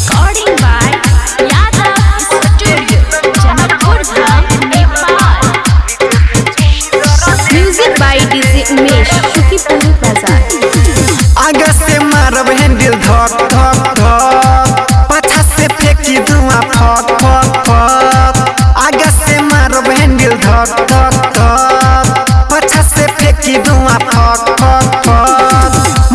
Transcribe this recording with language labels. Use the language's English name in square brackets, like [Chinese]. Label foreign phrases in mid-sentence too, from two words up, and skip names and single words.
[English] Recording by Yadav Studio, Janakpur Dham, Nepal. Music by DJ Umesh, Shukipur Bazaar. [Bhojpuri] आगे से मारब हैंडल धक धक धक, पाछा से फेंकी धुआं फक फक फक। आगे से मारब हैंडल धक धक धक, पाछा से फेंकी धुआं फक फक फक।